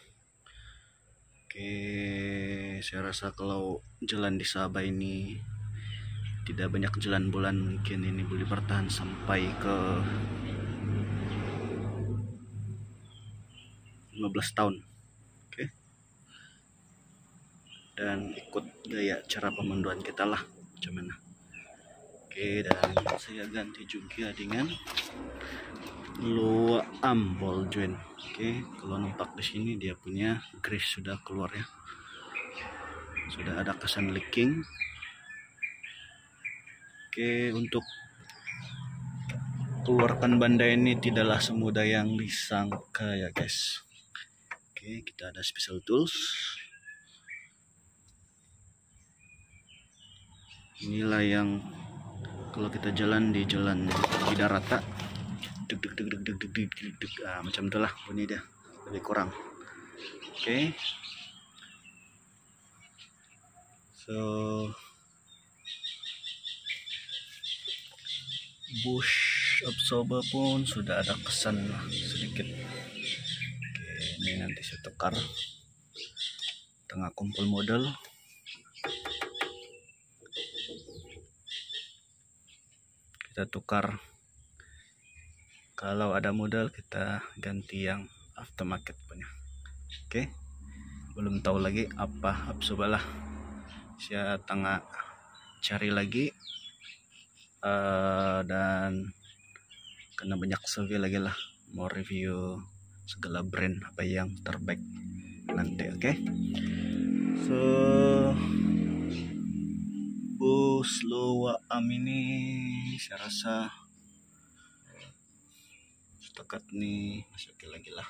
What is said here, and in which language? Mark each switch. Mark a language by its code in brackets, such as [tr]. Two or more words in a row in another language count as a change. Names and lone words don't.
[ms] Oke, saya rasa kalau jalan di Sabah ini tidak banyak jalan bulan, mungkin ini boleh bertahan sampai ke 15 tahun. Oke, dan ikut gaya cara pemanduan kita lah macam mana. Oke, dan saya ganti juga dengan [en] lower arm ball joint. [ms] Oke, kalau nampak di sini dia punya grease sudah keluar ya, sudah ada kesan leaking. Oke, untuk keluarkan banda ini tidaklah semudah yang disangka ya guys. Oke, kita ada [en] special tools. [ms] Inilah yang kalau kita jalan di jalan tidak rata, deg deg deg deg deg deg deg deg deg, macam itulah bunyi dia, lebih kurang. Oke, so [en] bush absorber [ms] pun sudah ada kesan sedikit. Oke, ini nanti saya tukar tengah kumpul model. Kita tukar, kalau ada modal kita ganti yang aftermarket punya. Oke, belum tahu lagi apa absorber lah, saya tengah cari lagi dan karena banyak survei lagi lah, mau review segala brand apa yang terbaik nanti. Oke, so bus [en] lower arm [ms] ini saya rasa setakat nih masih oke lagi lah.